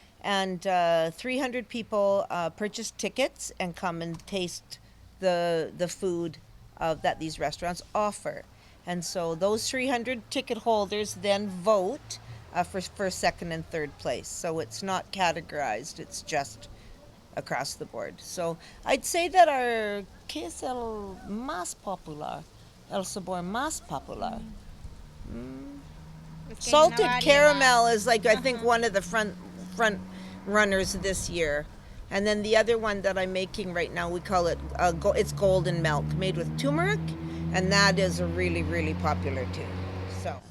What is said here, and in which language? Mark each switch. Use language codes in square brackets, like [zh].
[en] And 300 people purchase tickets and come and taste the food that these restaurants offer. And so those 300 ticket holders then vote for first, second, and third place. So it's not categorized, it's just across the board. So I'd say that [es] ¿qué es el más popular? El sabor más popular? Es que hay una [en] Salted [es] variedad. [en] caramel is like, I think, one of the front runners this year. And then the other one that I'm making right now, we call it, it's golden milk, made with turmeric, and that is really, really popular too. So